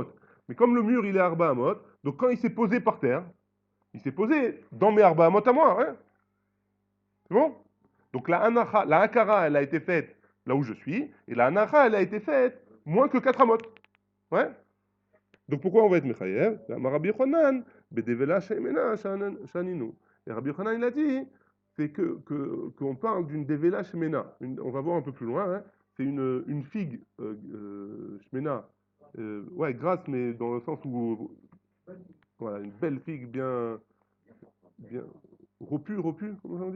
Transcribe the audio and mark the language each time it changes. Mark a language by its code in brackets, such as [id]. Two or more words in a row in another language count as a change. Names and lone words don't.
[fr] Mais comme le mur, il est à [he] ארבע אמות, [fr] donc quand il s'est posé par terre, il s'est posé dans mes [he] ארבע אמות [fr] à moi. Hein. C'est bon? Donc la Hakara, elle a été faite là où je suis, et la Anacha, elle a été faite moins que 4 amot. Ouais? Donc pourquoi on va être Mechayev? [he] רבי יוחנן בדבילה שמנה שנינו. [fr] Et Rabbi Yochanan, il a dit, c'est qu'on parle d'une [he] דבילה שמנה. [fr] On va voir un peu plus loin, hein. C'est une figue Shemena, ouais, grasse, mais dans le sens où, voilà, une belle figue bien, repue, comment on dit?